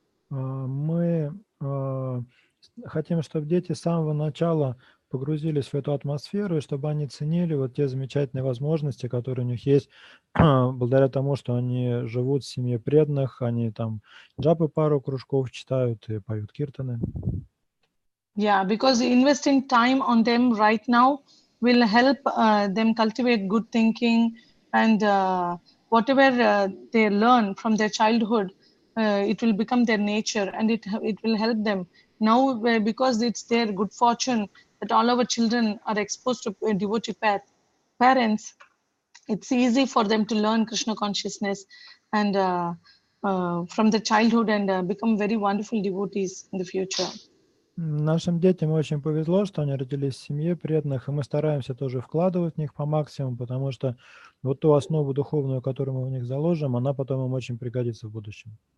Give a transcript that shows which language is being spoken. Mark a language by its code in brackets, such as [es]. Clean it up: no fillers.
[ru] Мы хотим, чтобы дети с самого начала погрузились в эту атмосферу, и чтобы они ценили вот те замечательные возможности, которые у них есть, благодаря тому, что они живут в семье преданных, они там джапы пару кружков читают и поют киртаны. [en] Yeah, because investing time on them right now will help them cultivate good thinking, and whatever they learn from their childhood, it will become their nature, and it will help them. Now, because it's their good fortune that all our children are exposed to devotee parents, it's easy for them to learn Krishna consciousness and from the childhood and become very wonderful devotees in the future. [ru] Нашим детям очень повезло, что они родились в семье преданных, и мы стараемся тоже вкладывать в них по максимуму, потому что вот ту основу духовную, которую мы в них заложим, она потом им очень пригодится в будущем.